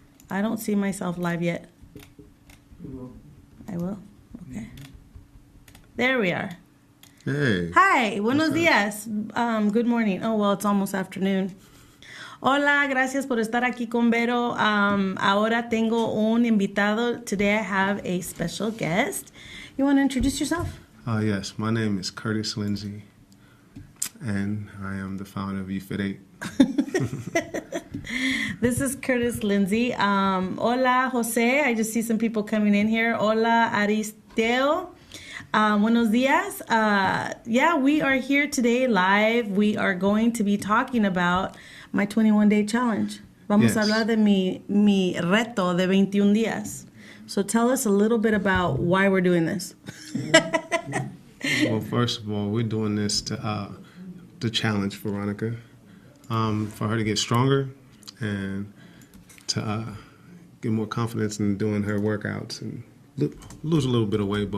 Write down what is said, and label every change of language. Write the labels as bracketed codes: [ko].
[en] I don't see myself live yet. I will? Okay. There we are. Hey. Hi, [es] buenos días. [en] Good morning. Oh, well, it's almost afternoon. [es] Hola, gracias por estar aquí con Vero. Ahora tengo un invitado. [en] Today I have a special guest. You want to introduce yourself? Yes, my name is Curtis Lindsay, and I am the founder of YouFit 8. This is Curtis Lindsay. Hola, Jose. I just see some people coming in here. Hola, Aristeo. [es] Buenos días. [en] Yeah, we are here today live. We are going to be talking about my 21-day challenge. [es] Vamos a hablar de mi reto de 21 días. [en] So tell us a little bit about why we're doing this. Well, first of all, we're doing this to challenge Veronica, for her to get stronger and to get more confidence in doing her workouts and lose a little bit of weight.